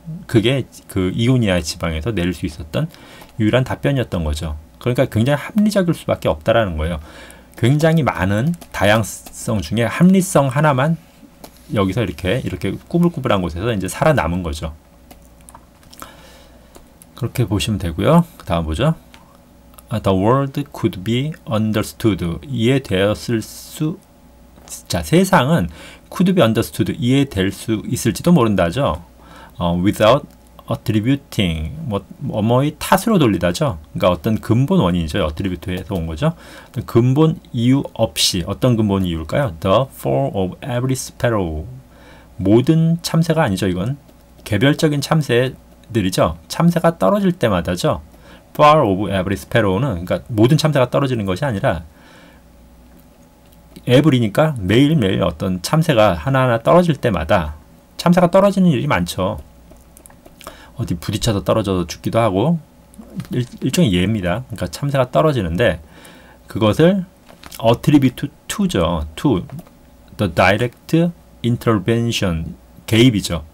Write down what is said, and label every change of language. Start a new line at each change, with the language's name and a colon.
Korean: 그게 그 이오니아 지방에서 내릴 수 있었던 유일한 답변이었던 거죠. 그러니까 굉장히 합리적일 수밖에 없다라는 거예요. 굉장히 많은 다양성 중에 합리성 하나만 여기서 이렇게 꾸불꾸불한 곳에서 이제 살아남은 거죠. 그렇게 보시면 되고요. 그 다음 보죠.
English: The world could be understood.
Korean: 이해되었을 수, 자, 세상은
English: could be understood.
Korean: 이해될 수 있을지도 모른다죠.
English: without attributing.
Korean: 뭐의 탓으로 돌리다죠. 그러니까 어떤 근본 원인이죠. attribute에서 온 거죠. 근본 이유 없이. 어떤 근본 이유일까요?
English: The fall of every sparrow.
Korean: 모든 참새가 아니죠. 이건 개별적인 참새들이죠. 참새가 떨어질 때마다죠.
English: fall of every sparrow
Korean: 는 그러니까 모든 참새가 떨어지는 것이 아니라 every니까 매일매일 어떤 참새가 하나하나 떨어질 때마다, 참새가 떨어지는 일이 많죠. 어디 부딪혀서 떨어져서 죽기도 하고, 일종의 예입니다. 그러니까 참새가 떨어지는데 그것을 attribute to죠.
English: to the direct intervention,
Korean: 개입이죠.